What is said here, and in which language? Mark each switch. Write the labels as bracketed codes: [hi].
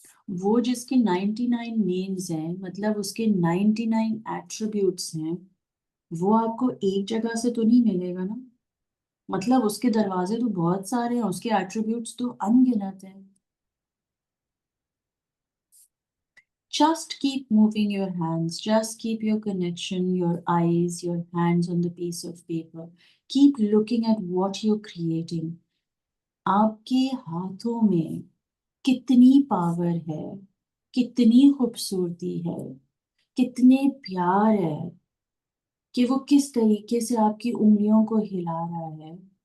[hi] वो जिसके 99 नेम्स हैं, मतलब उसके 99 एट्रिब्यूट्स हैं, वो आपको एक जगह से तो नहीं मिलेगा ना. मतलब उसके दरवाजे तो बहुत सारे हैं, उसके एट्रीब्यूट्स तो अनगिनत हैं. [en] Just keep moving your hands, just keep your connection, your eyes, your hands on the piece of paper. Keep looking at what you're creating. [hi] आपके हाथों में कितनी पावर है, कितनी खूबसूरती है, कितने प्यार है कि वो किस तरीके से आपकी उंगलियों को हिला रहा है.